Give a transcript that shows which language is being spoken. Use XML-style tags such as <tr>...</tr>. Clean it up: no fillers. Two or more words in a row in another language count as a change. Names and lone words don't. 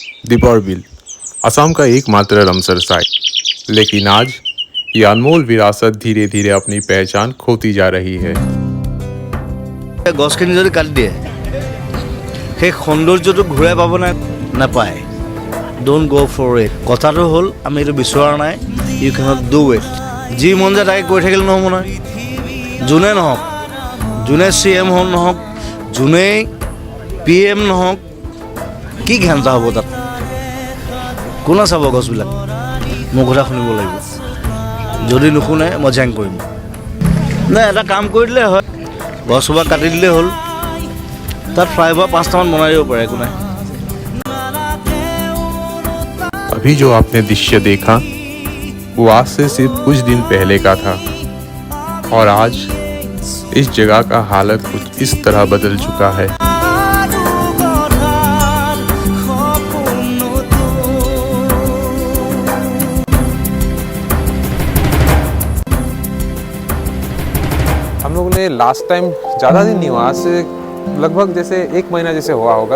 <hi>दीपर बिल असम का एकमात्र रामसर साइट, लेकिन आज ये अनमोल विरासत धीरे धीरे अपनी पहचान खोती जा रही है।</hi> <as>গছখিনি যদি কাটি দিয়ে সেই সৌন্দৰ্যটো ঘূৰাই পাব নাপায়।</as> <en>Don't go for it.</en> <as>কথাটো হ'ল আমি এইটো বিচৰা নাই।</as> <en>You cannot do it.</en> <as>যি মন যায় তাকে কৈ থাকিলে নহ'ব নহয়। যোনে নহওক, যোনে CM হ'ল নহওক, যোনেই PM নহওক, কি ঘেণ্টা হ'ব তাত? কোনে চাব গছবিলাক? মোৰ কথা শুনিব লাগিব। যদি নুশুনে মই জেং কৰিম। নাই, এটা কাম কৰি দিলে হয়, গছসোপা কাটি দিলেই হ'ল। তাত ফ্লাইঅভাৰ 5টামান বনাই দিব পাৰে, একো নাই।</as> <hi>अभी जो आपने दृश्य देखा वो आज से सिर्फ कुछ दिन पहले का था, और आज इस जगह का हालत कुछ इस तरह बदल चुका है। हम लोगों ने</hi> <en>last time</en> <hi>ज़्यादा दिन नहीं हुआ, आज से लगभग जैसे 1 महीना जैसे हुआ होगा।</hi>